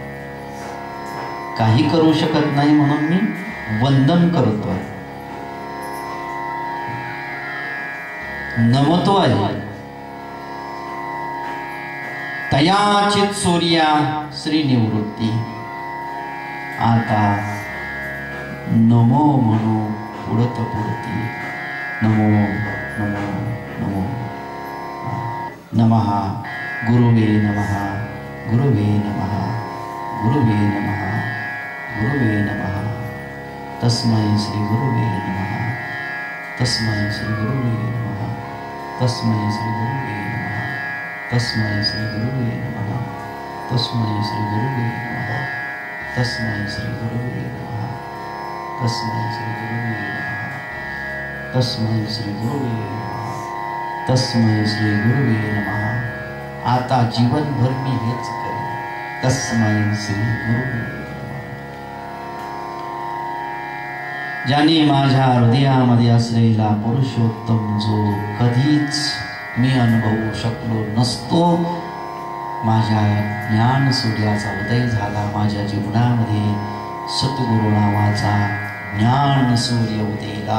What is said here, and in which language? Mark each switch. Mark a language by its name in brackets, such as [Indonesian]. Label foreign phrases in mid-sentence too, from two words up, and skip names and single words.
[Marathi] काही करू शकत नाही म्हणून मी वंदन करतोय, नमतो आहे. तयाचित सूर्या श्री निवृत्ती. आता नमो म्हणू पुढत पुढती. [Sanskrit] नमो नमो नमो. नमः गुरुवे नमः, गुरुवे नमः, गुरुवे नमः, गुरुवे नमः. तस्मै श्री गुरुवे नमः, तस्मै श्री गुरुवे नमः, तस्मै श्री गुरुवे नमः, तस्मै श्री गुरुवे नमः, तस्मै श्री गुरुवे नमः, तस्मै श्री गुरुवे नमः, तस्मै श्री गुरुवे नमः, तस्मै श्री गुरुवे नमः, तस्मै श्री गुरुवे नमः. [Marathi] आता जीवनभर मी हेच करेन. [Sanskrit] तस्मै श्री गुरुवे नमः. [Marathi] ज्याने माझ्या हृदयामध्ये असलेला पुरुषोत्तम जो कधीच मी अनुभवू शकलो नसतो, माझ्या ज्ञान सूर्याचा उदय झाला. माझ्या जीवनामध्ये सद्गुरु नावाचा ज्ञान सूर्य उदेला.